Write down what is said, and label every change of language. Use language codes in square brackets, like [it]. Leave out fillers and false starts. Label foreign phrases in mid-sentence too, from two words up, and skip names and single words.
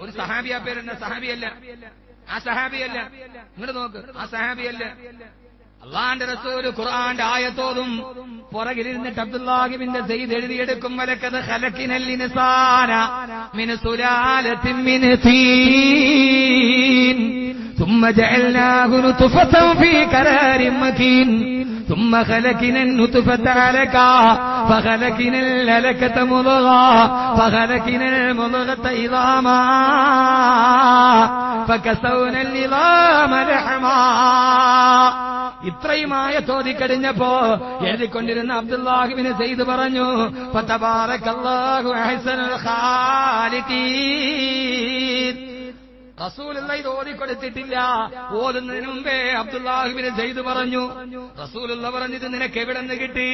[ml] ഒരു സഹാബിയ പേരെന്ന സഹാബിയല്ല, ആ സഹാബിയല്ല. ഇങ്ങോട്ട് നോക്ക്, ആ സഹാബിയല്ല. അള്ളാന്റെ റസൂല് ഖുർആന്റെ ആയത്തോതും പുറകിലിരുന്നിട്ട് അബ്ദുല്ലാഹി ബിൻ സയ്യിദ് എഴുതിയെടുക്കും. [ar] ولقد خلقنا الإنسان من سلالة من طين ثم جعلناه نطفة في قرار مكين ثم خلقنا النطفة علقة فخلقنا العلقة مضغة فخلقنا المضغة عظاما فكسونا العظام لحما. [ml] ഇത്രയുമായ ചോദിക്കഴിഞ്ഞപ്പോ എഴുതിക്കൊണ്ടിരുന്ന അബ്ദുല്ലാഹി ബിൻ സയ്യിദ് പറഞ്ഞു, [ar] فتبارك الله أحسن الخالقين. [ml] റസൂലുള്ള ഇത് ഓതിക്കൊടുത്തിട്ടില്ല. ഓതുന്നതിന് മുമ്പേ അബ്ദുല്ലാഹി ബിൻ സയ്യിദ് പറഞ്ഞു, റസൂലുള്ള പറഞ്ഞത് നിനക്ക് എവിടെ നിന്ന് കിട്ടി?